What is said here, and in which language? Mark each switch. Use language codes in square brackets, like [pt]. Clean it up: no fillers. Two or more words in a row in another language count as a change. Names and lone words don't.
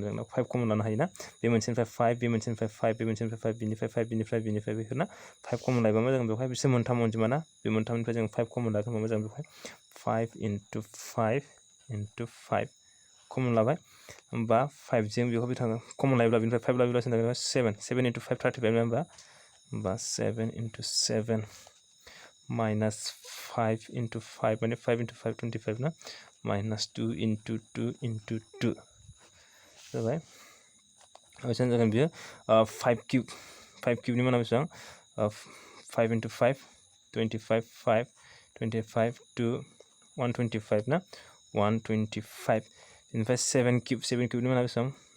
[brx] जों 5 कमन लानो हायो ना बे मोनसेनिफ्राय 5 बे मोनसेनिफ्राय 5 बे मोनसेनिफ्राय 5 बिनिफ्राय 5 बिनिफ्राय बेफोर ना 5 कमन लायोबा मा जों बेवहाय बिसोर मोनथाम अनजिमा ना बे मोनथामनिफ्राय जों 5 कमन लागोन होमबा जों बेवहाय 5 into 5 into 5 कमन लाबाय होमबा 5 जों बेखौ बिथाङा कमन लायोब्ला बिनिफ्राय 5 लायोब्ला जोंना 7 into 5 35 नङा होमबा 7 into 7 minus 5 into 5 माने 5 into 5 25 ना minus 2 into 2 into 2 जाबाय बेसेबां जागोन बियो 5 क्यूबनि माना बेसेबां 5 into 5 25 5 25 2 125 ना 125 इनिफ्राय 7 क्यूबनि माना बेसेबां